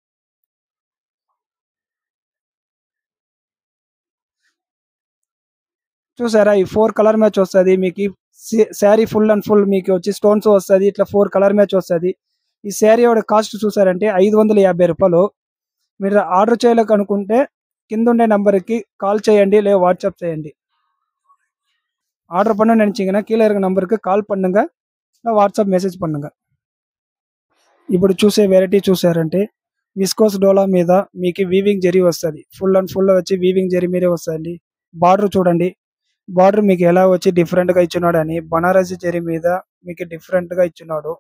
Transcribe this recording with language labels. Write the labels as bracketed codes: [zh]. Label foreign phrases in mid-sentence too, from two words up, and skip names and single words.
[te] చూసారా ఈ 4 [en] colour match [te] వస్తుంది మీకు. శారీ [en] full and full [te] మీకు వచ్చి స్టోన్స్ వస్తుంది. ఇట్లా 4 [en] colour match [te] వస్తుంది. ఈ [en] saree cost [te] చూసారంటే 550 రూపాయలు. మీరు ఆర్డర్ చేయలేక అనుకుంటే కింద ఉండే నంబర్కి కాల్ చేయండి, లేదా వాట్సాప్ చేయండి. [ta] ஆர்டர் பண்ண நினைச்சீங்கன்னா கீழே இருக்க [en] number-ki call [ta] பண்ணுங்க, [en] WhatsApp message [ta] பண்ணுங்க. [te] ఇప్పుడు చూసే వెరైటీ చూసారంటే విస్కోస్ డోలా మీద మీకు వీవింగ్ జరీ వస్తుంది. [en] full and full [te] వచ్చి వీవింగ్ జరీ మీదే వస్తుంది. బార్డర్ చూడండి, బార్డర్ మీకు ఎలా వచ్చి డిఫరెంట్ గా ఇచ్చినాడు అని బనారసి జరీ మీద మీకు డిఫరెంట్ గా ఇచ్చినాడు.